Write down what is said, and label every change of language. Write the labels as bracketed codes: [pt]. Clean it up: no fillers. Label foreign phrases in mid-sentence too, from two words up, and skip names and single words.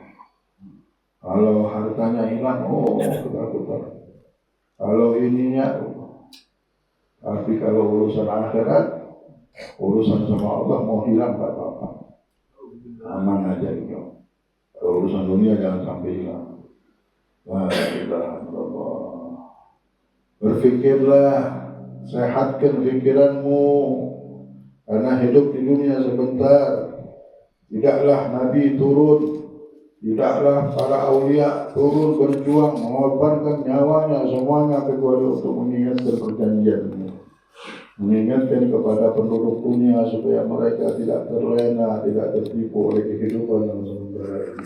[id] Kalau hartanya hilang, ketakutan. Kalau ininya, tapi kalau urusan akhirat, urusan sama Allah mau hilang tak apa-apa, aman aja gitu. Kalau urusan dunia jangan sampai hilang. [ar] لا إله إلا الله. [id] Berfikirlah, sehatkan pikiranmu, karena hidup di dunia sebentar. Tidaklah Nabi turun, tidaklah para aulia turun berjuang mengorbankan nyawanya semuanya kecuali untuk mengingatkan perjanjian, mengingatkan kepada penduduk dunia supaya mereka tidak terlena, tidak tertipu oleh kehidupan yang sementara ini.